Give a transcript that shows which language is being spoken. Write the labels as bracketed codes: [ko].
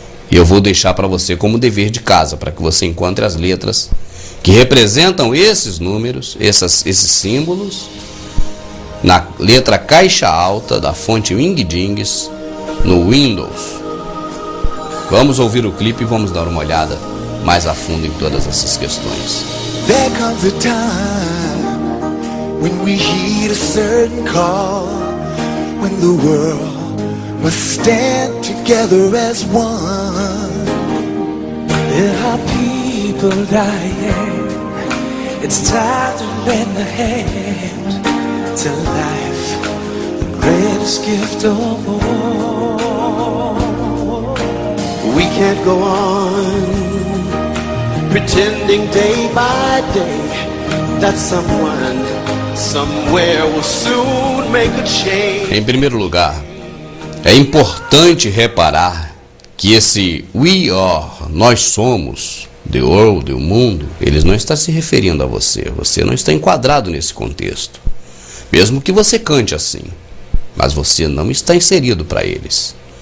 [pt] E eu vou deixar para você como dever de casa, para que você encontre as letras que representam esses números, esses símbolos, na letra caixa alta da fonte Wingdings no Windows. Vamos ouvir o clipe e vamos dar uma olhada mais a fundo em todas essas questões. [en] There comes a time when we heed a certain call, when the world must stand together as one. There are people dying. It's time to lend a hand to life, the greatest gift of all. We can't go on pretending day by day that someone, somewhere will soon make a change. [pt] Em primeiro lugar, é importante reparar que esse [en] we are, [pt] nós somos, [en] the world, [pt] o mundo, eles não estão se referindo a você. Você não está enquadrado nesse contexto. Mesmo que você cante assim, mas você não está inserido para eles.